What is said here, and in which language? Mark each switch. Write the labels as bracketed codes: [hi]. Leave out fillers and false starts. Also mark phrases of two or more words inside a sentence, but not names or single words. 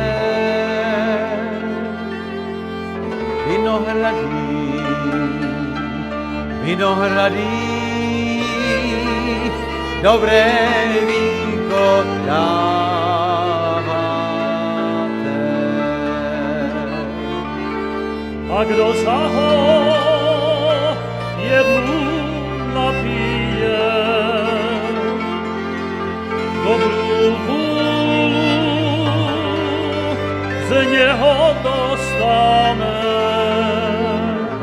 [cs] Vinohrady, vinohrady, dobré vínko dáváte. [sk] A kdo sa ho jednu napije, dobrú vôľu z neho dostane.